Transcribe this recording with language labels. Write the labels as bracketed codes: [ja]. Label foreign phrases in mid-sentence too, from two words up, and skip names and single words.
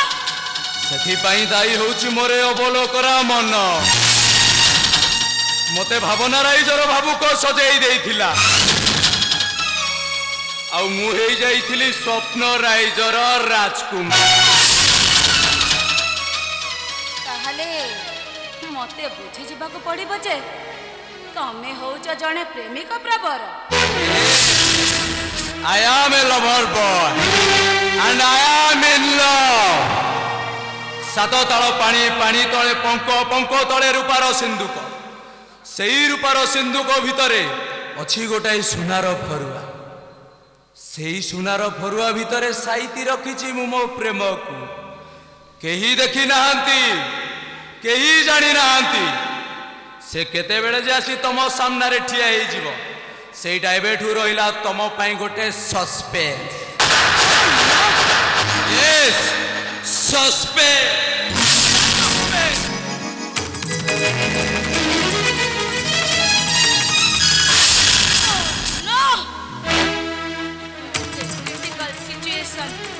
[or] ସେଥିପାଇଁ ଦାୟୀ ହଉଛି ମୋର ଅବଲୋକରା ମନ ମତେ ଭାବନା ରାଇଜର ଭାବୁକ ସଜେଇ ଦେଇଥିଲା ଆଉ ମୁଁ ହେଇଯାଇଥିଲି ସ୍ୱପ୍ନ ରାଇଜର ରାଜକୁମାର ତାହେଲେ ମତେ ବୁଝିଯିବାକୁ ପଡିବ ଯେ ତମେ ହଉଛ ଜଣେ ପ୍ରେମିକ ପ୍ରବର [en] I am a lover boy and I am in love [or] ସାତ ତାଳ ପାଣି ପାଣି ତଳେ ପଙ୍କ ପଙ୍କ ତଳେ ରୂପାର ସିନ୍ଦୁକ ସେଇ ରୂପାର ସିନ୍ଦୁକ ଭିତରେ ଅଛି ଗୋଟାଏ ସୁନାର ଫରୁଆ ସେଇ ସୁନାର ଫରୁଆ ଭିତରେ ସାଇତି ରଖିଛି ମୁଁ ମୋ ପ୍ରେମକୁ କେହି ଦେଖି ନାହାନ୍ତି କେହି ଜାଣି ନାହାନ୍ତି ସେ କେତେବେଳେ ଯେ ଆସି ତମ ସାମ୍ନାରେ ଠିଆ ହେଇଯିବ ସେଇଟା ଏବେଠୁ ରହିଲା ତମ ପାଇଁ ଗୋଟେ [en] suspense yes suspense No! This critical situation.